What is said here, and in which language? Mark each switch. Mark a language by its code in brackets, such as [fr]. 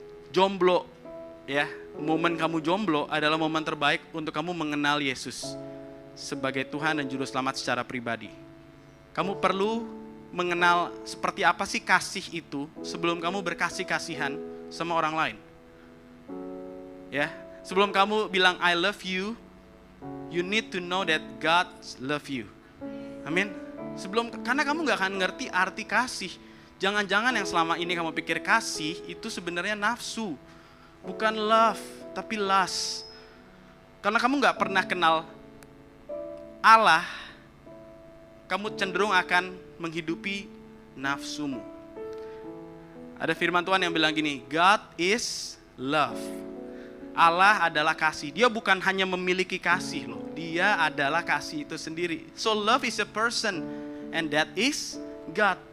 [id] Jomblo, ya, momen kamu jomblo adalah momen terbaik untuk kamu mengenal Yesus sebagai Tuhan dan Juru Selamat secara pribadi. Kamu perlu mengenal seperti apa sih kasih itu sebelum kamu berkasih-kasihan sama orang lain. Ya, sebelum kamu bilang [en] I love you, you need to know that God love you. [id] Amin. Karena kamu gak akan ngerti arti kasih. Jangan-jangan yang selama ini kamu pikir kasih itu sebenarnya nafsu, bukan love, tapi lust. Karena kamu gak pernah kenal Allah, kamu cenderung akan menghidupi nafsumu. Ada firman Tuhan yang bilang gini, [en] God is love. [id] Allah adalah kasih. Dia bukan hanya memiliki kasih loh. Dia adalah kasih itu sendiri. [en] So love is a person and that is God.